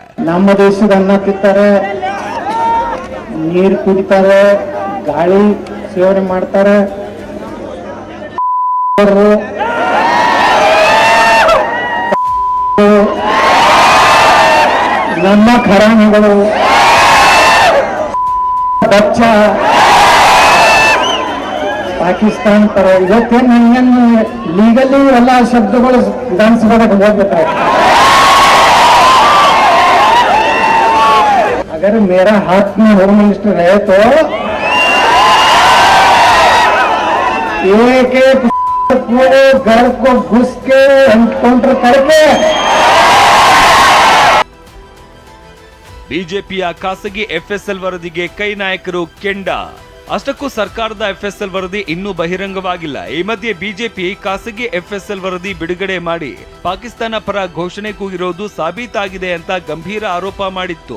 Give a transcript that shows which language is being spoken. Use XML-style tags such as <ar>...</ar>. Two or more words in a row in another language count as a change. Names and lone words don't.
<kn>ನಮ್ಮ ದೇಶದ ಅನ್ನ ತಿಂತಾರೆ, ನೀರು ಕುಡಿತಾರೆ, ಗಾಳಿ ಸೇವನೆ ಮಾಡ್ತಾರೆ, ನಮ್ಮ ಖರಾನಿಗಳು ಬಚ್ಚ ಪಾಕಿಸ್ತಾನ ತರ ಇವತ್ತೇ ನನಗೇನು ಲೀಗಲಿ ಎಲ್ಲ ಶಬ್ದಗಳು ವಿಧಾನಸಭೆಗೆ ಹೋಗ್ಬೇಕಾಯ್ತು.</kn> <hi>अगर मेरा हाथ में</hi> <en>home minister</en> <hi>रहे तो एक पूरे घर को घुस के एनकाउंटर करके.</hi> <kn>ಬಿಜೆಪಿಯ ಖಾಸಗಿ ಎಫ್ಎಸ್ಎಲ್ ವರದಿಗೆ ಕೈ ನಾಯಕರು ಕೆಂಡ. ಅಷ್ಟಕ್ಕೂ ಸರ್ಕಾರದ ಎಫ್ಎಸ್ಎಲ್ ವರದಿ ಇನ್ನೂ ಬಹಿರಂಗವಾಗಿಲ್ಲ. ಈ ಮಧ್ಯೆ ಬಿಜೆಪಿ ಖಾಸಗಿ ಎಫ್ಎಸ್ಎಲ್ ವರದಿ ಬಿಡುಗಡೆ ಮಾಡಿ ಪಾಕಿಸ್ತಾನ ಪರ ಘೋಷಣೆ ಕೂಗಿರೋದು ಸಾಬೀತಾಗಿದೆ ಅಂತ ಗಂಭೀರ ಆರೋಪ ಮಾಡಿತ್ತು.</kn>